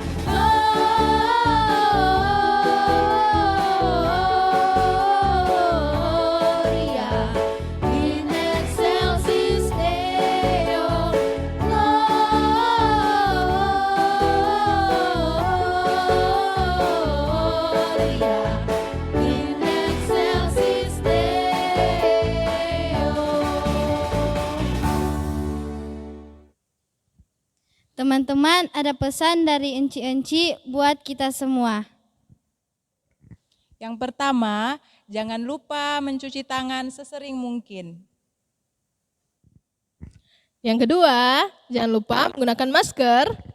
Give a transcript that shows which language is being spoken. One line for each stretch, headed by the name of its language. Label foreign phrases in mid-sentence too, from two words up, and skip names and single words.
Latin: Gloria in excelsis Deo. Gloria in excelsis Deo.
Indonesian: Teman-teman, ada pesan dari enci-enci buat kita semua. Yang pertama, jangan lupa mencuci tangan sesering mungkin. Yang kedua, jangan lupa menggunakan masker.